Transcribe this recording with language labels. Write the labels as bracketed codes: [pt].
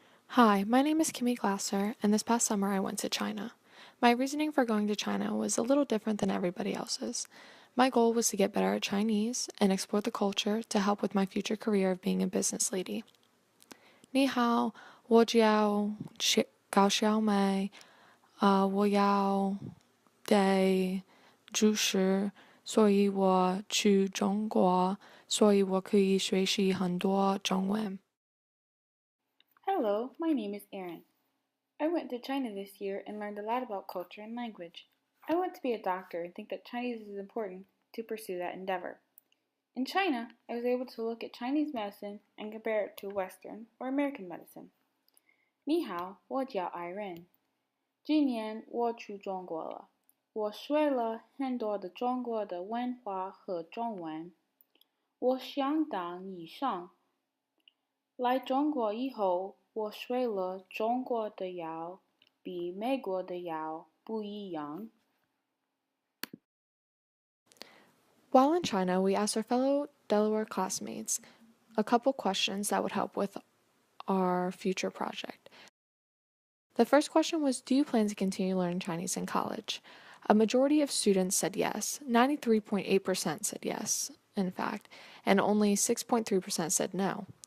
[en] Hi, my name is Kimmy Glasser, and this past summer I went to China. My reasoning for going to China was a little different than everybody else's. My goal was to get better at Chinese and explore the culture to help with my future career of being a business lady. [zh] 你好，我叫高小美，我要得主持，所以我去中国，所以我可以学习很多中文。 [en] Hello, my name is Eryne. I went to China this year and learned a lot about culture and language. I want to be a doctor and think that Chinese is important to pursue that endeavor. In China, I was able to look at Chinese medicine and compare it to Western or American medicine. [zh] 你好，我叫 Eryne。今年我去中国了，我学了很多的中国的文化和中文。我想当医生。来中国以后，我学了中国的药比美国的药不一样。 [en] While in China, we asked our fellow Delaware classmates a couple questions that would help with our future project. The first question was, do you plan to continue learning Chinese in college? A majority of students said yes. 93.8% said yes, in fact, and only 6.3% said no.